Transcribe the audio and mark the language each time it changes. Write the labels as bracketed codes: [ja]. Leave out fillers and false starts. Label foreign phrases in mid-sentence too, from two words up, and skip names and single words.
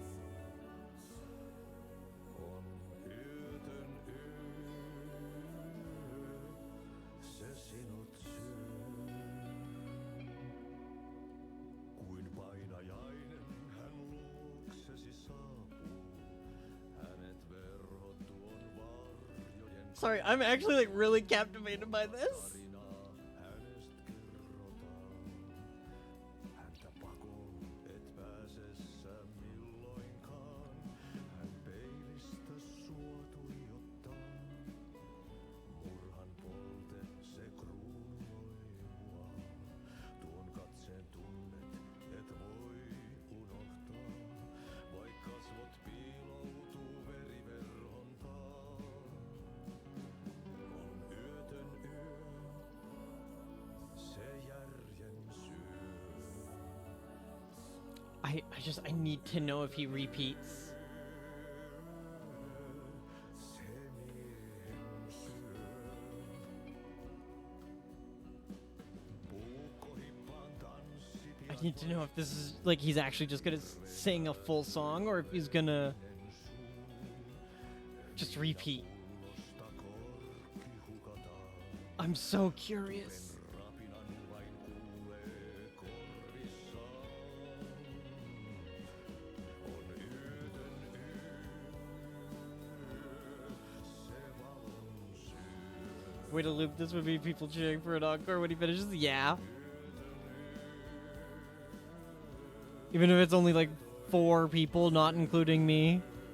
[fi] On yötön yö. Se sinut syö. Kuin painajainen hän luoksesi saapuu. Hänet verhot tuon varjojen. [en] Sorry, I'm actually like really captivated by this. [fi] Tarinaa hänestä kerrotaan. Häntä pakoon et pääsessä milloinkaan. Hän peilistä sua tuijottaa. Murhan polte se kruunoi mua. Tuon katseen tunnet et voi unohtaa. Vaik kasvot piiloutuu veriverhon taa. On yötön yö. Se järjen syö. [en] I need to know if he repeats. [fi] Se miehen syö. Puukkohippaan tanssipian [en] I need to know if this is like he's actually just gonna sing a full song or if he's gonna just repeat. [fi] pullosta korkki hukataan. [en] I'm so curious. [fi] Rapinan vain kuulee korvissaan. On yötön yö. Se valon syö. [en] Way to loop this would be people cheering for an encore when he finishes. Yeah. Even if it's only like 4 people, not including me.